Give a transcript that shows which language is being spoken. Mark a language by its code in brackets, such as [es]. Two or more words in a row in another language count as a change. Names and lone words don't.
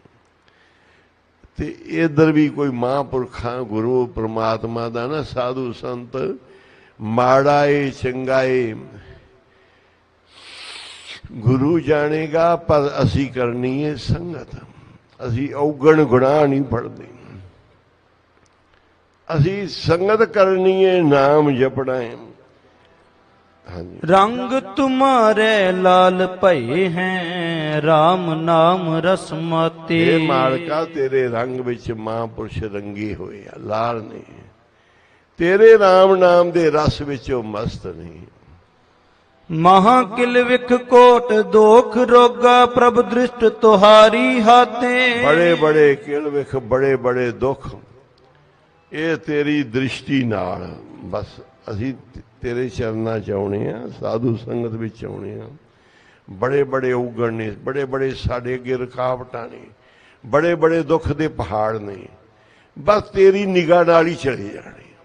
[pa] ਤੇ ਇਧਰ ਵੀ ਕੋਈ ਮਹਾਂਪੁਰਖਾਂ ਗੁਰੂ ਪਰਮਾਤਮਾ ਦਾ ਨਾ ਸਾਧੂ ਸੰਤ ਮਾੜਾ ਏ ਚੰਗਾ ਏ ਗੁਰੂ ਜਾਣੇਗਾ ਪਰ ਅਸੀਂ ਕਰਨੀ ਹੈ ਸੰਗਤ। ਅਸੀਂ ਔਗਣ ਗੁਨਾਹ ਨਹੀਂ ਫੜਦੇ। ਅਸੀਂ ਸੰਗਤ ਕਰਨੀ ਹੈ ਨਾਮ ਜਪਣਾ ਹੈ। [bra] रंग तुम्हारे लाल भये हैं राम नाम रसमाते। [pa] ਇਹ ਮਾਲਕਾ ਤੇਰੇ ਰੰਗ ਵਿੱਚ ਮਹਾਂਪੁਰਸ਼ ਰੰਗੇ ਹੋਏ ਆ ਲਾਲ ਨੇ ਤੇਰੇ ਰਾਮ ਨਾਮ ਦੇ ਰਸ ਵਿੱਚ ਉਹ ਮਸਤ ਨੇ। [bra] महाकिल विख कोट दोख रोगा प्रभ दृष्ट तुहारी हाथे। [pa] ਬੜੇ ਬੜੇ ਕਿਲ ਵਿਖ ਬੜੇ ਬੜੇ ਦੁੱਖ ਇਹ ਤੇਰੀ ਦ੍ਰਿਸ਼ਟੀ ਨਾਲ ਬਸ ਅਸੀਂ ਤੇਰੇ ਚਰਨਾਂ 'ਚ ਆਉਣੇ ਆ ਸਾਧੂ ਸੰਗਤ ਵਿੱਚ ਆਉਣੇ ਆ। ਬੜੇ ਬੜੇ ਔਗਣ ਨੇ ਬੜੇ ਬੜੇ ਸਾਡੇ ਅੱਗੇ ਰੁਕਾਵਟਾਂ ਨੇ ਬੜੇ ਬੜੇ ਦੁੱਖ ਦੇ ਪਹਾੜ ਨੇ ਬਸ ਤੇਰੀ ਨਿਗਾਹ ਨਾਲ ਹੀ ਚਲੇ ਜਾਣੇ।